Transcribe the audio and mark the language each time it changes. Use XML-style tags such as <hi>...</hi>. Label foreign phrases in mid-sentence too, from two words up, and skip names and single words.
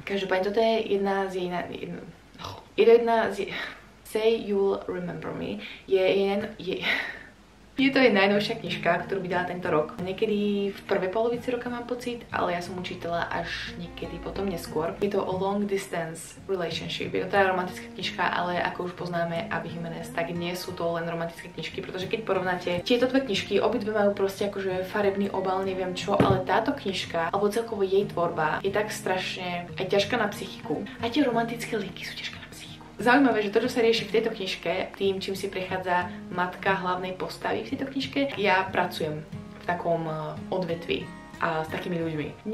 <sk>Každopádne toto je jedna z jej... Say You'll Remember Me. Je to jej najnovšia knižka, ktorú vydala tento rok. Niekedy v prvej polovici roka mám pocit, ale ja som ju čítala až niekedy potom neskôr. Je to o</sk> <en>long distance relationship.</en> <sk>Je to teda romantická knižka, ale ako už poznáme Abby Jimenez, tak nie sú to len romantické knižky, pretože keď porovnáte tieto dve knižky, obidve majú proste akože farebný obal, neviem čo, ale táto knižka, alebo celkovo jej tvorba je tak strašne aj ťažká na psychiku. A tie romantické linky sú ťažké. Zaujímavé, že to, čo sa rieši v tejto knižke, tým, čím si prechádza matka hlavnej postavy v tejto knižke, ja pracujem v takom odvetví a s takými ľuďmi.</sk>